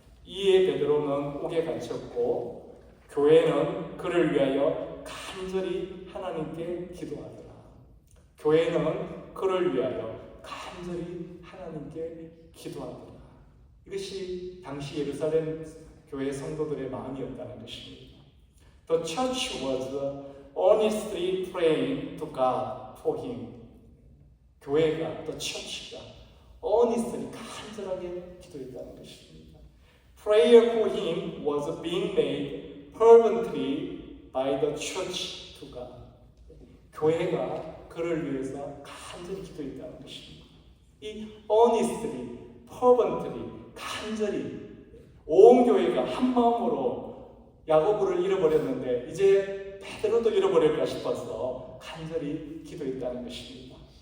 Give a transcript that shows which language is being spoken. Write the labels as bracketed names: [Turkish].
[Korean] 이에 베드로는 옥에 갇혔고 교회는 그를 위하여 간절히 하나님께 기도하더라. 교회는 그를 위하여 간절히 하나님께 기도하더라. 이것이 당시 예루살렘 교회 성도들의 마음이었다는 것입니다. [English] The church was earnestly praying to God for him. [Korean] 교회가 또 church가 earnestly 간절하게 기도했다는 것입니다. [English] Prayer for him was being made fervently by the church to God. [Korean] 교회가 그를 위해서 간절히 기도했다는 것입니다. 이 earnestly, fervently, 간절히 온 교회가 한 마음으로 야고보를 잃어버렸는데 이제 베드로도 잃어버릴까 싶어서 간절히 기도했다는 것입니다.